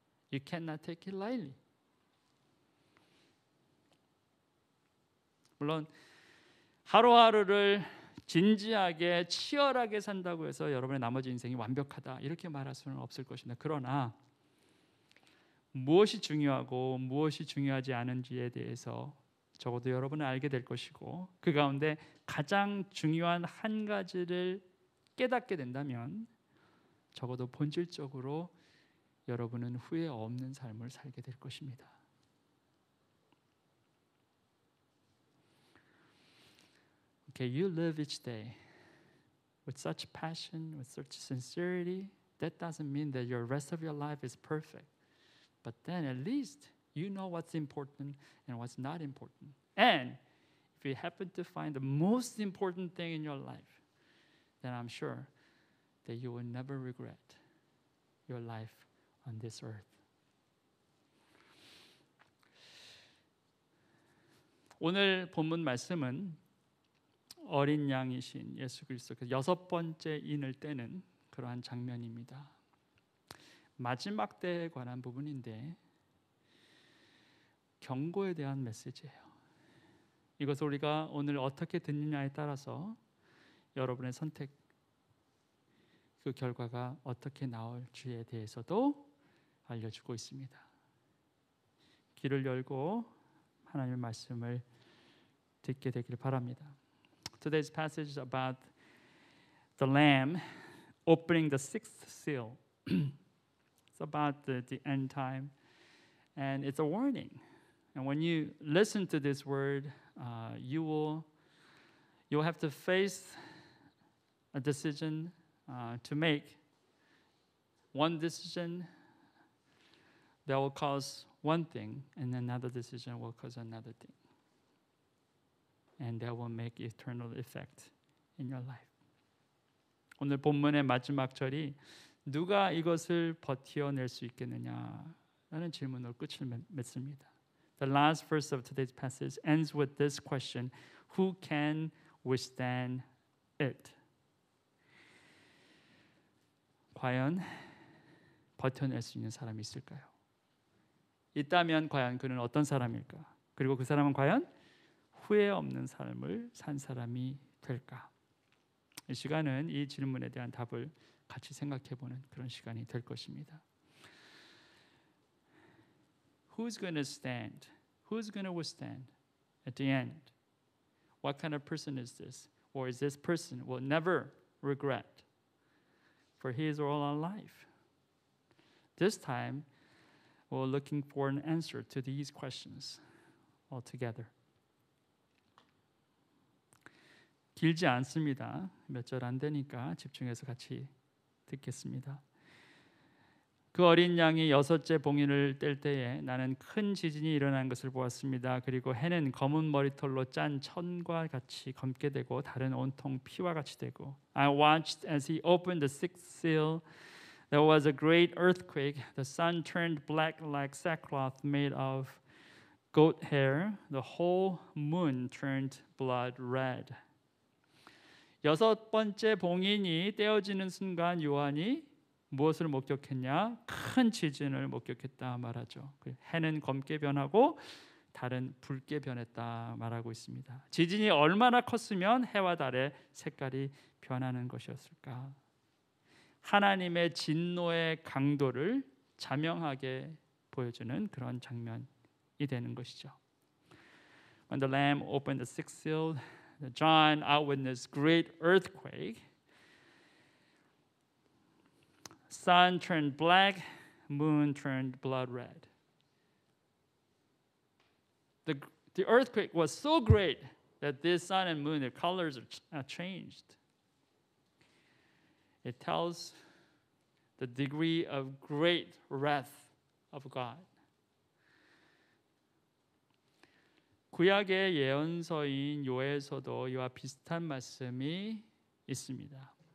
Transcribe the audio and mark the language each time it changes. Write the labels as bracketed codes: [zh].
[en] You cannot take it lightly. [ko] 물론 하루하루를 진지하게 치열하게 산다고 해서 여러분의 나머지 인생이 완벽하다 이렇게 말할 수는 없을 것입니다. 그러나 무엇이 중요하고 무엇이 중요하지 않은지에 대해서 적어도 여러분은 알게 될 것이고 그 가운데 가장 중요한 한 가지를 깨닫게 된다면 적어도 본질적으로 여러분은 후회 없는 삶을 살게 될 것입니다. [en] Okay, you live each day with such passion, with such sincerity. That doesn't mean that your rest of your life is perfect. But then at least you know what's important and what's not important. And if you happen to find the most important thing in your life, then I'm sure that you will never regret your life on this earth. [ko] 오늘 본문 말씀은 어린 양이신 예수 그리스도께서 6번째 인을 떼는 그러한 장면입니다. 마지막 때에 관한 부분인데 경고에 대한 메시지예요. 이것을 우리가 오늘 어떻게 듣느냐에 따라서 여러분의 선택 그 결과가 어떻게 나올지에 대해서도 알려주고 있습니다. 귀를 열고 하나님의 말씀을 듣게 되길 바랍니다. [en] Today's passage is about the Lamb opening the sixth seal. It's about the end time, and it's a warning. And when you listen to this word, you'll have to face a decision to make. One decision that will cause one thing, and another decision will cause another thing. And that will make eternal effect in your life. [ko] 오늘 본문의 마지막 절이 누가 이것을 버텨낼 수 있겠느냐 라는 질문으로 끝을 맺습니다. [en] The last verse of today's passage ends with this question: Who can withstand it? [ko] 과연 버텨낼 수 있는 사람이 있을까요? 있다면 과연 그는 어떤 사람일까? 그리고 그 사람은 과연 후회 없는 삶을 산 사람이 될까? 이 시간은 이 질문에 대한 답을 같이 생각해보는 그런 시간이 될 것입니다. [en] Who's going to stand? Who's going to withstand at the end? What kind of person is this? Or is this person will never regret? For he is all alive. This time, we're looking for an answer to these questions altogether. [ko] 길지 않습니다. 몇 절 안 되니까 집중해서 같이 듣겠습니다. 그 어린 양이 6째 봉인을 뗄 때에 나는 큰 지진이 일어난 것을 보았습니다. 그리고 해는 검은 머리털로 짠 천과 같이 검게 되고 달은 온통 피와 같이 되고 [en] I watched as he opened the sixth seal. There was a great earthquake. The sun turned black like sackcloth made of goat hair. The whole moon turned blood red. [ko] 6번째 봉인이 떼어지는 순간 요한이 무엇을 목격했냐? 큰 지진을 목격했다 말하죠. 해는 검게 변하고 달은 붉게 변했다 말하고 있습니다. 지진이 얼마나 컸으면 해와 달의 색깔이 변하는 것이었을까? 하나님의 진노의 강도를 자명하게 보여주는 그런 장면이 되는 것이죠. [en] When the Lamb opened the sixth seal, John outwitnessed great earthquake. Sun turned black, moon turned blood red. The earthquake was so great that this sun and moon, their colors are changed. It tells the degree of great wrath of God. [ko] 구약의 예언서인 요엘서도 이와 비슷한 말씀이 있습니다.